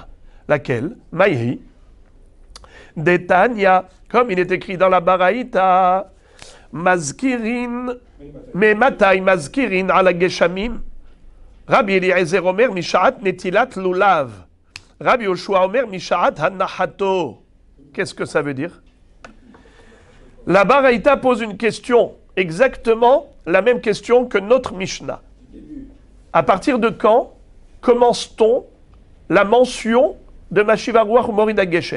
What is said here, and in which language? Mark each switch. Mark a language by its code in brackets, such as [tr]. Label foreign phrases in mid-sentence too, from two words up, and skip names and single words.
[fr] Laquelle? Maïhi. Detania, comme il est écrit dans la baraïta, Mazkirin, mais [he] מתי מזכירין על הגשמים, רבי אליעזר אומר משעת נטילת לולב, רבי יהושע אומר משעת הנחתו. [fr] Qu'est-ce que ça veut dire? La baraïta pose une question, exactement la même question que notre Mishnah. À partir de quand commence-t-on la mention de [he] משיב רוח מוריד גשם?